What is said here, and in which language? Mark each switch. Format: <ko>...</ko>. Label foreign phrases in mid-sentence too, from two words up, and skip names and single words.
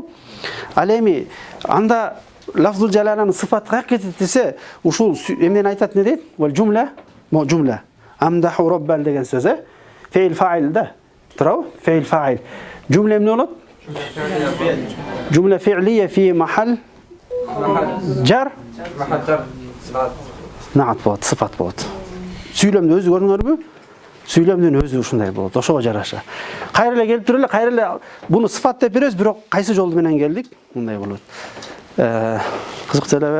<ky>Ал эми анда</ky> <ar>لفظ الجلالة</ar> <ky>сыфаты каяка кетет десе, ушул эмнени айтат не дейт? Бул жумла, жумла. Амдаху Роббал деген сөз,</ky> <ar>فعل فاعل</ar> <ky>да. Турабы?</ky> <ar>فعل فاعل.</ar> <ky>Жумла эмне болот?</ky> <ar>جملة فعلية في محل جر.</ar> <ky>Наат болот, сыфат болот. Сүйлөмдү өзү көрүңөрбү? Сүйлөмдүн өзү ушундай болот. Ошого жараша. Кайра эле келип туруп эле, кайра эле буну сыфат деп беребиз, бирок кайсы жол менен келдик? Мындай болот. Кызык элеби?</ky>